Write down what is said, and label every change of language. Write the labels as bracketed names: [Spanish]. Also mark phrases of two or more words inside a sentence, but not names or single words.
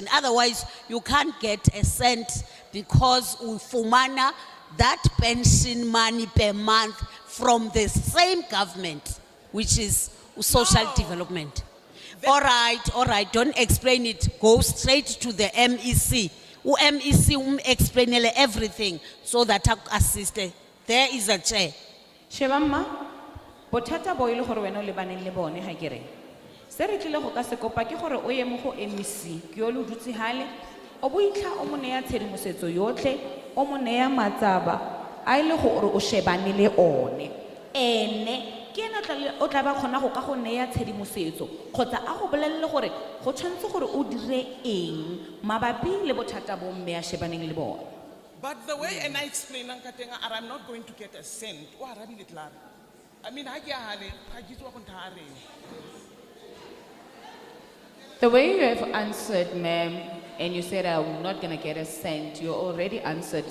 [English] Otherwise, you can't get a cent because ufumana that pension money per month from the same government, which is social development. All right, don't explain it. Go straight to the MEC. MEC explain everything so that I assist. There is a chair. [Tswana] Shebamma, bothata bo ile gore wena o lebaneng le bone ha kere. Se re tlile go ka se kopa ke gore o ye mo go MEC, ke yo lo dutse hale, o boitlha o mo neya tshedimosetso yotlhe, o mo neya matsaba a ile go o shebane le one. Ene ke ena o tla ba khona go ka go neya tshedimosetso kgotsa a go bolelle gore go tshwantse gore o dire eng mabapi le bothata bo mme a shebaneng le bona. [English] But the way and I explain Ankatenga, I'm not going to get a cent. I mean, The way you have answered, ma'am, and you said I'm not gonna get a cent, you already answered.